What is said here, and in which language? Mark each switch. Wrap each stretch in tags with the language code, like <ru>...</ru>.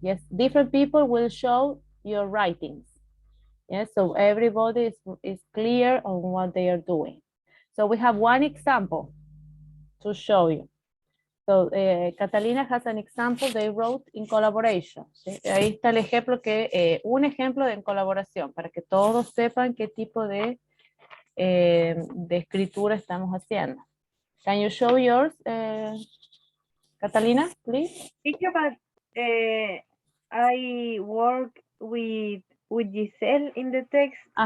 <en>Yes, different people will show your writings. Yes, so everybody is clear on what they are doing. So we have one example to show you. So Catalina has an example they wrote in collaboration.</en> <es>¿Sí? Ahí está el ejemplo un ejemplo de en colaboración para que todos sepan qué tipo de escritura estamos haciendo.</es> <en>Can you show yours, Catalina, please? Teacher, but I work with Giselle in the text.</en>